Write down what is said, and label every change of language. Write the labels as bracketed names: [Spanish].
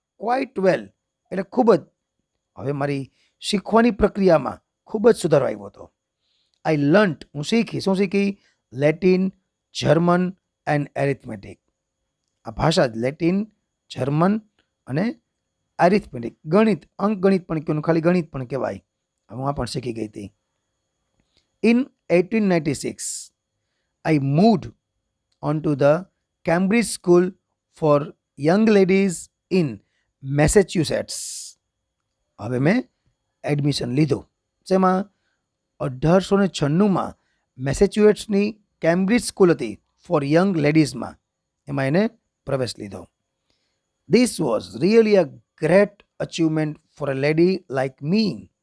[English] quite well [Gujarati] એટલે ખૂબ જ, હવે મારી શીખવાની પ્રક્રિયામાં ખૂબ જ સુધારો આવ્યો હતો. [English] I learnt, [Gujarati] હું શીખી, શું શીખી? Latin, German and arithmetic. આ ભાષા જ લેટિન, જર્મન અને એરિથમેટિક, ગણિત, અંકગણિત પણ કહેવાનું, ખાલી ગણિત પણ કહેવાય. હું આ પણ શીખી ગઈ હતી. [English] In 1896 I moved on to the Cambridge School for Young Ladies in Massachusetts. [Gujarati] હવે મેં એડમિશન લીધું. જેમાં 1896માં મેસેચ્યુએટ્સની કેમ્બ્રિજ સ્કૂલ હતી ફોર યંગ લેડીઝમાં, એમાં એને પ્રવેશ લીધો. [English] This was really a great achievement for a lady like me.